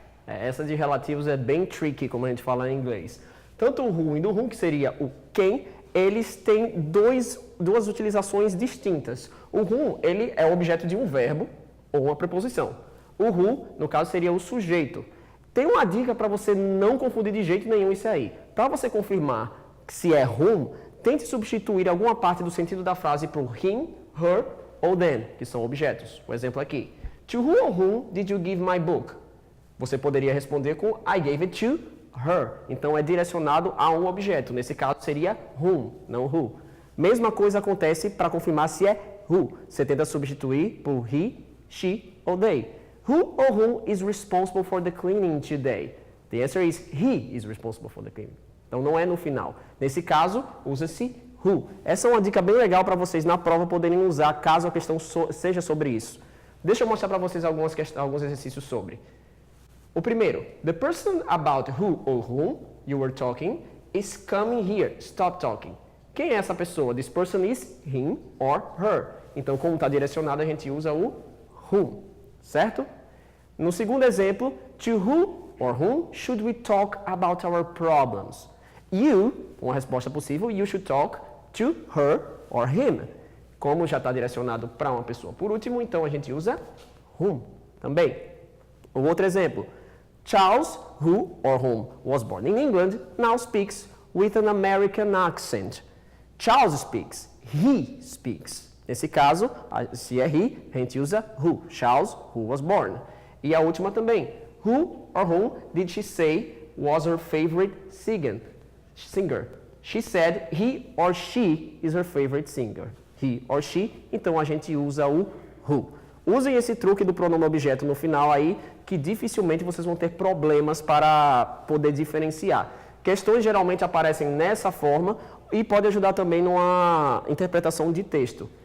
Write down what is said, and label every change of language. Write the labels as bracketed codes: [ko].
[pt] Essa de relativos é bem tricky, como a gente fala em inglês. Tanto o who e do whom, que seria o quem, eles têm duas utilizações distintas. O whom, ele é o objeto de um verbo ou uma preposição. O who, no caso, seria o sujeito. Tem uma dica para você não confundir de jeito nenhum isso aí. Para você confirmar se é whom, tente substituir alguma parte do sentido da frase por him, her ou them, que são objetos. O exemplo aqui. [en] To who or whom did you give my book? [pt] Você poderia responder com [en] I gave it to her. [pt] Então é direcionado a um objeto. Nesse caso seria whom, não who. Mesma coisa acontece para confirmar se é who. Você tenta substituir por he, she ou they. [en] Who or whom is responsible for the cleaning today? The answer is he is responsible for the cleaning. [pt] Então não é no final. Nesse caso, usa-se who. Essa é uma dica bem legal para vocês na prova poderem usar caso a questão seja sobre isso. Deixa eu mostrar para vocês alguns exercícios sobre. O primeiro, [en] the person about who or whom you were talking is coming here. Stop talking. [pt] Quem é essa pessoa? [en] This person is him or her. [pt] Então, como está direcionado, a gente usa o whom. Certo? No segundo exemplo, [en] to who or whom should we talk about our problems? You, [pt] uma resposta possível, [en] you should talk to her or him. [pt] Como já está direcionado para uma pessoa por último, então a gente usa whom também. O outro exemplo, [en] Charles, who or whom was born in England, now speaks with an American accent. Charles speaks, he speaks. [pt] Nesse caso, se é he, a gente usa who. Charles, [en] who was born. [pt] E a última também. [en] Who or whom did she say was her favorite singer? She said he or she is her favorite singer. He or she, [pt] então a gente usa o who. Usem esse truque do pronome objeto no final aí, que dificilmente vocês vão ter problemas para poder diferenciar. Questões geralmente aparecem nessa forma e pode ajudar também numa interpretação de texto.